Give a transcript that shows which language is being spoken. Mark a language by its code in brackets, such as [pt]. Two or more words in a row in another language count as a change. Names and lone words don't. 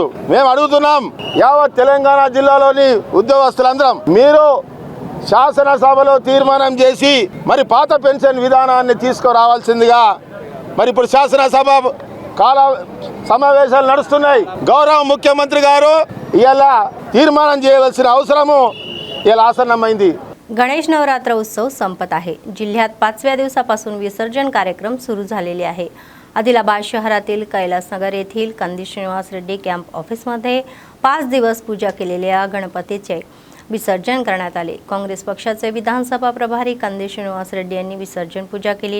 [te] మేము అడుగుతున్నాం యావత్ తెలంగాణ జిల్లాలోని ఉద్యోగస్తులందరం, మీరు శాసనసభలో తీర్మానం చేసి మరి పాత పెన్షన్ విధానాన్ని తీసుకురావాల్సిందిగా మరి ఇప్పుడు శాసనసభ కాల సమావేశాలు నడుస్తున్నాయి. గౌరవ ముఖ్యమంత్రి गारो ఇలా తీర్మానం చేయవలసిన అవసరము ఇలా ఆసన్నమైంది. [mr] गणेश नवरात्र उत्सव संपत आहे. जिल्ह्यात 5व्या दिवसापासून विसर्जन कार्यक्रम सुरू झालेले आहे. आदिलाबाद शहरातील कैलासनगर येथील कंदी श्रीनिवास रेड्डी [en] camp officeमध्ये [mr] 5 दिवस पूजा केलेल्या गणपतीचे विसर्जन करण्यात आले. काँग्रेस पक्षाचे विधानसभा प्रभारी कंदी श्रीनिवास रेड्डी यांनी विसर्जन पूजा केली.